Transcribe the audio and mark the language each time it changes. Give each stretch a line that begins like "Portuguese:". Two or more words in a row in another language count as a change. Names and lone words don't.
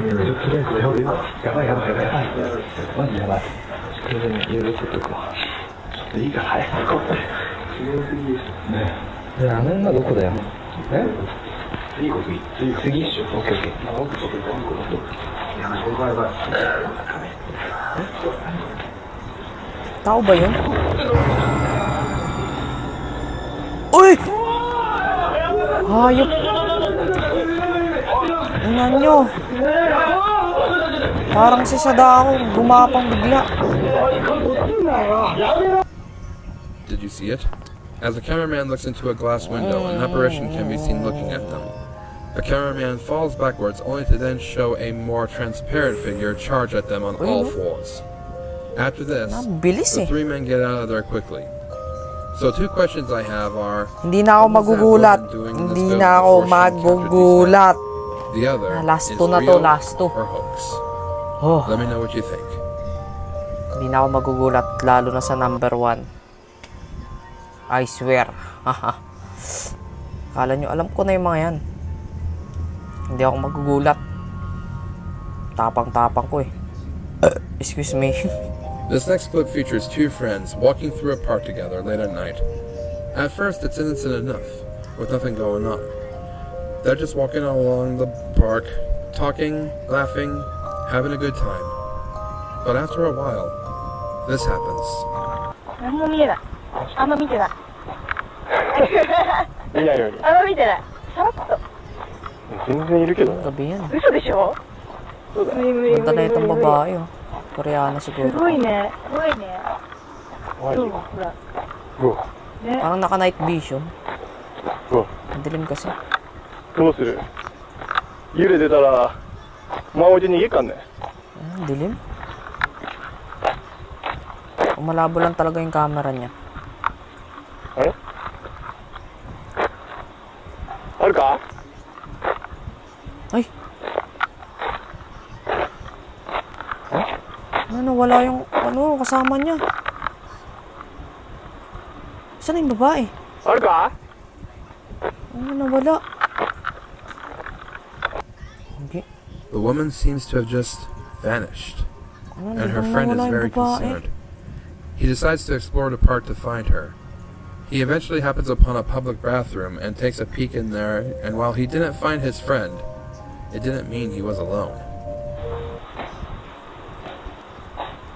Japanese: とりあえずやばいやばいやばいやばい。マジやばい。これでね、言うこととか。ちょっといいから早く行こうって。強すぎですね。で、あの女どこだよ。え？次こ次。次っしょ。オッケーオッケー。奥ちょっと行こう。やばいやばい。
Filipino: Tao ba yun? Uy! Hayop! Tingnan nyo! Parang si Sadako, gumapang bigla.
English: Did you see it? As the cameraman looks into a glass window, an apparition can be seen looking at them. The cameraman falls backwards only to then show a more transparent figure charge at them on all fours. After this, the three men get out of there quickly. So 2 questions I have are,
Filipino: Hindi na ako magugulat. Hindi na ako magugulat.
English: The other Last is
Filipino: two na to,
English: real last two. or hoax. Oh, Let me know what you think.
Filipino: hindi na ako magugulat, lalo na sa number 1.
English: I swear.
Filipino: Kala nyo, alam ko na yung mga yan. Hindi ako magugulat. Tapang-tapang ko eh.
English: Excuse me. This next clip features 2 friends walking through a park together late at night. At first, it's innocent enough, with nothing going on. They're just walking along the park, talking, laughing, having a good time. But after a while, this happens.
Japanese: 何も見えない。あんま見てない。いやいやいや。あんま見てない。さらっと。全然いるけど。
Filipino: Gabi yan.
Japanese: 嘘でしょ？無理無理無理無理。
Filipino: Ganda na itong babae oh. Koreana
Japanese: す
Filipino: siguro.
Japanese: ごいね。すごいね。マジそうほら。うわ。ね。
Filipino: Parang naka
English: night vision.
Japanese: うわ。
Filipino: Ang dilim kasi.
Japanese: どうする？幽霊出たら真おじ逃げっかんね。
Filipino: Ang dilim. Malabo lang talaga yung camera niya.
Japanese: あれ？あるか？
Filipino: Ay! Ano, wala yung, kasama niya. Saan na yung babae?
Japanese: あるか？
Filipino: Ano, nawala.
English: Okay. The woman seems to have just vanished,
Filipino: Ano,
English: and her
Filipino: biglang
English: friend is
Filipino: nawala yung
English: very
Filipino: babae.
English: concerned. He decides to explore the park to find her. He eventually happens upon a public bathroom and takes a peek in there, and while he didn't find his friend, it didn't mean he was alone.